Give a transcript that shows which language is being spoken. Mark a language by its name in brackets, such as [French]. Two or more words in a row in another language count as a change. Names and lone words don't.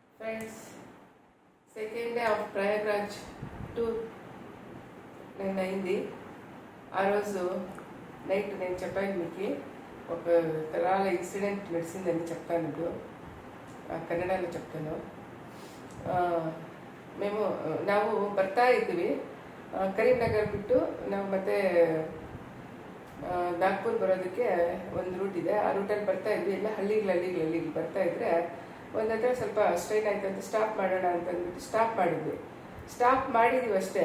[English] Friends, second day of Prayagraj tour [Telugu] నేను అయింది. ఆ రోజు నైట్ నేను చెప్పాను మీకు ఒక తరాల ఇన్సిడెంట్ నడిచిందని చెప్తాను. ఇప్పుడు ಕನ್ನಡలో చెప్తాను. [Kannada] ನಾವು ಬರ್ತಾ ಇದ್ವಿ. ಕರೀಂನಗರ್ ಬಿಟ್ಟು ನಾವು ಮತ್ತೆ ನಾಗ್ಪುರ್ ಬರೋದಕ್ಕೆ ಒಂದು ರೂಟ್ ಇದೆ. ಆ ರೂಟಲ್ಲಿ ಬರ್ತಾ ಇದ್ವಿ. ಎಲ್ಲ ಹಳ್ಳಿಗೆ ಬರ್ತಾ ಇದ್ರೆ ಒಂದು ಹತ್ರ ಸ್ವಲ್ಪ ಸ್ಟ್ರೈನ್ ಆಯ್ತು ಅಂತ ಸ್ಟಾಪ್ ಮಾಡೋಣ ಅಂತಂದ್ಬಿಟ್ಟು ಸ್ಟಾಪ್ ಮಾಡಿದ್ದೀವಿ ಅಷ್ಟೇ.